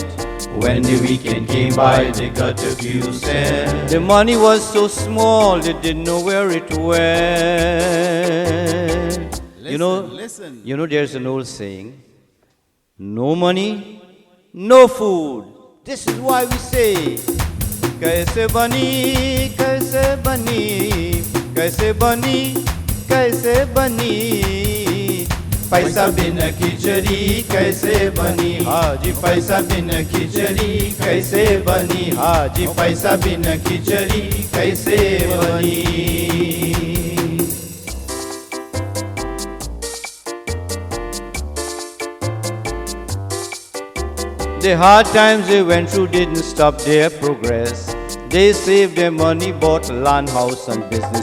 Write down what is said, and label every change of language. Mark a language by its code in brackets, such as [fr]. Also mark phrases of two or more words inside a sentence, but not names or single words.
[en] When the weekend came by, they got a few cents. The money was so small, they didn't know where it went. Listen. You know, there's an old saying, no money, no food. This is why we say, [bho] कैसे बनी, कैसे बनी, कैसे बनी, कैसे बनी. पैसा बिना खिचड़ी कैसे बनी हाजी. पैसा बिना खिचड़ी कैसे बनी हाजी. पैसा बिना खिचड़ी कैसे बनी. [en] The hard times they went through didn't stop their progress. They saved their money, bought land, house and business.